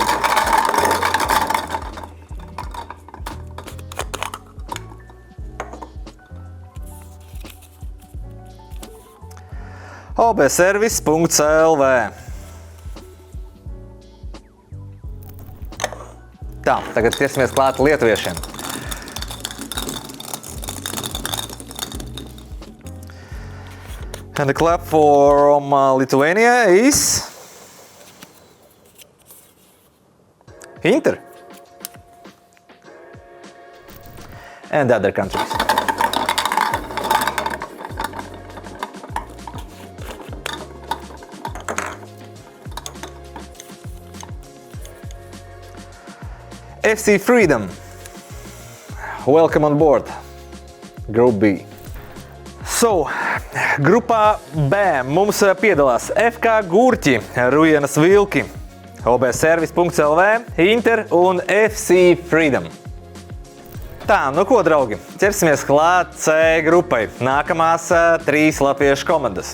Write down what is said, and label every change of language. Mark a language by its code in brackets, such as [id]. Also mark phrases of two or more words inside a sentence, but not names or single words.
[lv] observis.lv. Tā, tagad ķersimies klāt lietuviešiem. [en] And the club from Lithuania is Inter. And other countries. FC Freedom. Welcome on board. Group B. So, [lv] grupā B mums piedalās FK Gurķi, Rujienas Vilki, observis.lv, Inter un FC Freedom. Tā, nu ko, draugi, ķersimies klāt C grupai. Nākamās 3 latviešu komandas.